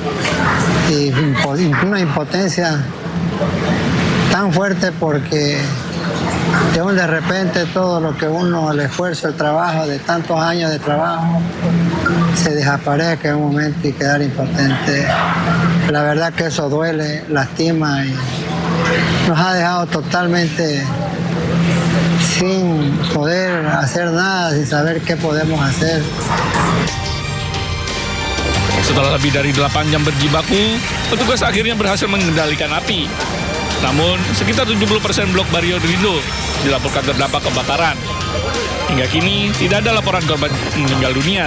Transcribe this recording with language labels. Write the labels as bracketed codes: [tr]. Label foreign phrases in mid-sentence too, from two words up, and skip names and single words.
[es] y una impotencia tan fuerte porque de repente todo lo que uno, el esfuerzo, el trabajo de tantos años de trabajo, se desaparezca en un momento y quedar impotente. La verdad que eso duele, lastima y nos ha dejado totalmente sin poder hacer nada, sin saber qué podemos hacer. [id] Setelah lebih dari 8 jam berjibaku, petugas akhirnya berhasil mengendalikan api. Namun, sekitar 70% blok Bario-Lindo dilaporkan terdampak kebakaran. Hingga kini, tidak ada laporan korban meninggal dunia.